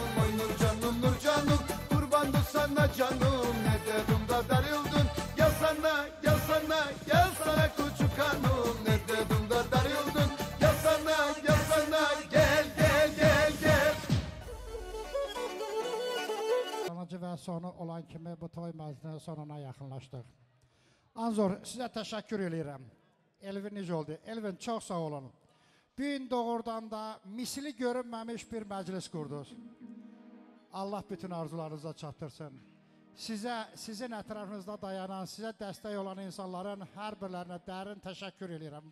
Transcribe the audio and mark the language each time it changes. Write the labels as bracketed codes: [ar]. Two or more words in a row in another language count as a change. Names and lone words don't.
[tr] Oy nur canım kurbandı sana canım. Ne dedim da darıldın gel sana küçük hanım. Ne dedim da darıldın gel sana gel. [az] Sonuncu ve sonu olan kimi bu toy məclisinin sonuna yaxınlaşdıq. Anzor, sizə təşəkkür edirəm. Elvin necə oldu? Elvin, çox sağ olun. Bu gün doğrudan da misli görünməmiş bir məclis qurdunuz. Allah bütün arzularınıza çatdırsın. Sizin ətrafınızda dayanan, sizə dəstək olan insanların hər birlərinə dərin təşəkkür edirəm.